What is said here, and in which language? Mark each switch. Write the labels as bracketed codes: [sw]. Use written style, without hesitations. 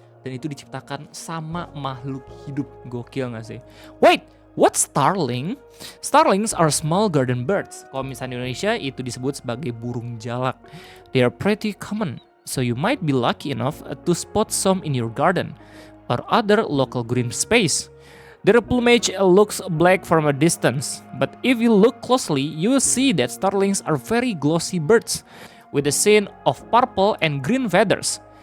[id] dan itu diciptakan sama makhluk hidup. Gokil gak sih? [en] Wait, what's starling? Starlings are small garden birds. [id] Kalau misalnya di Indonesia itu disebut sebagai burung jalak. [en] They are pretty common, so you might be lucky enough to spot some in your garden or other local green space. Their plumage looks black from a distance, but if you look closely, you will see that starlings are very glossy birds with a scene of purple and green feathers.